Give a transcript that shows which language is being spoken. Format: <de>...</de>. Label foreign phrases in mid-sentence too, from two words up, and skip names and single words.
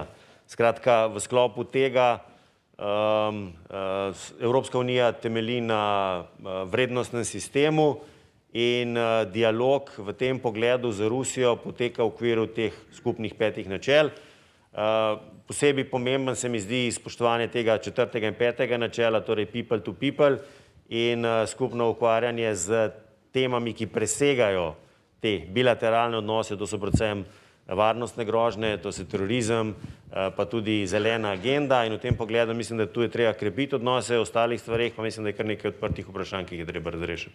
<sl>Skratka, v sklopu tega Evropska unija temelji na vrednostnem sistemu in dialog v tem pogledu z Rusijo poteka v okviru teh skupnih 5 načel. Posebej pomemben se mi zdi spoštovanje tega 4. in 5. načela, torej</sl> <en>people to people,</en> <sl>in skupno ukvarjanje z temami, ki presegajo te bilateralne odnose, to so predvsem varnostne grožnje, to so terorizem, pa tudi zelena agenda, in v tem pogledu mislim, da tu je treba krepiti odnose, v ostalih stvareh pa mislim, da je kar nekaj odprtih vprašanj, ki jih je treba razrešiti.</sl>